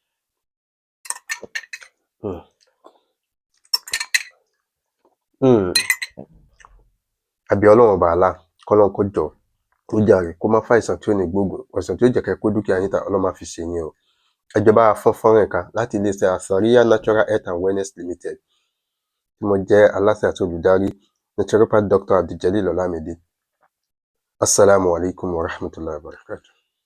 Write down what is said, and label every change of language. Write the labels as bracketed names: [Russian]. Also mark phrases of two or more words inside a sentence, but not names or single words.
[Yoruba] Àbí Ọlọ́run ọba Allah kọ́lọ́run kó jọ̀ọ́ kó jàre kó má fàìsàn tí ò ní gbóògùn, àìsàn tí ó jẹ́ kẹ́ kó dúkìá yín tà, Ọlọ́run má fi ṣe yín o. Ẹ jọ̀ọ́ bá wa fọ́n fọ́nrán ká láti iléeṣẹ́ Asariya Natural Health and Wellness Limited tí mo jẹ́ aláṣẹ àti olùdarí naturopath Dr. Abdul Jalil Olamide. [Arabic] السلام عليكم ورحمة الله وبركاته.